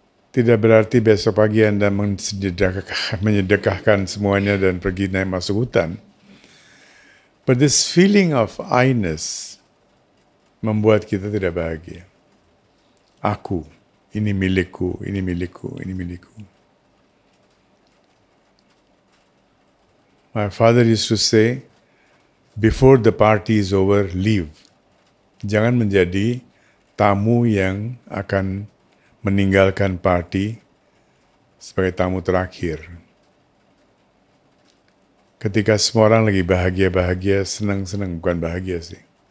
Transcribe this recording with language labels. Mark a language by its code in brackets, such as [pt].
[id] Tidak berarti besok pagi Anda menyedekahkan semuanya dan pergi naik masuk hutan. [en] But this feeling of I-ness [id] membuat kita tidak bahagia. Aku, ini milikku, ini milikku, ini milikku. [en] My father used to say, before the party is over, leave. [id] Jangan menjadi tamu yang akan meninggalkan party sebagai tamu terakhir. Ketika semua orang lagi bahagia-bahagia, senang-senang, bukan bahagia sih.